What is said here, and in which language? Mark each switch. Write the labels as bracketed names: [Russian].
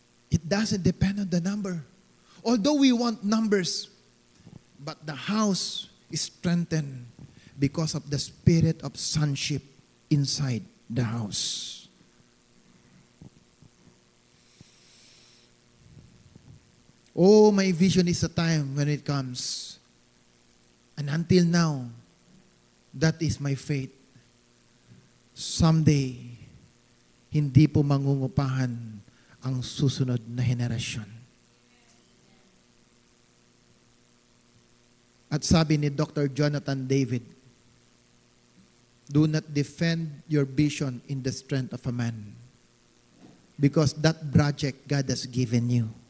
[English] It doesn't depend on the number. Although we want numbers, but the house is strengthened because of the spirit of sonship inside the house. Oh, my vision is a time when it comes. And until now, that is my faith. [Filipino] Someday, hindi po mangungupahan ang susunod na henerasyon. At sabi ni Dr. [English] Jonathan David, do not defend your vision in the strength of a man, because that project God has given you.